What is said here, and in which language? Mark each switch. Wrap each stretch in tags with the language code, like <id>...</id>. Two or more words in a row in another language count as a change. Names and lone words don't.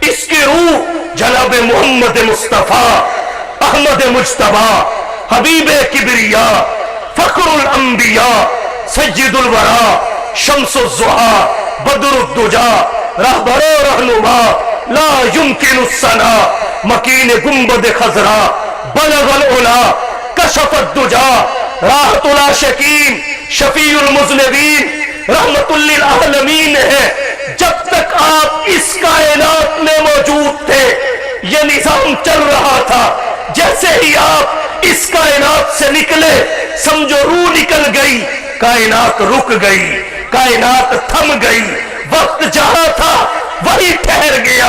<hi>इसकी रूह जनाब मोहम्मद मुस्तफा, अहमद मुज्तबा, हबीबे किबरिया, फखरुल अंबिया, सय्यदुल वरा, शम्सुज़्ज़ुहा, बदरुद्दुजा, रहबरो रहनुमा, ला युमकिनुस सना, मकीन गुंबद खजरा, बलगल उला, कशफत दुजा, राहतुल आशिकीन, शफीउल मुज़निबीन, रहमतुल लिल आलमीन है। जब तक आप इस कायनात में मौजूद थे, यह निजाम चल रहा था। जैसे ही आप इस कायनात से निकले, समझो रूह निकल गई, कायनात रुक गई, कायनात थम गई। वक्त जहां था वही ठहर गया।</hi>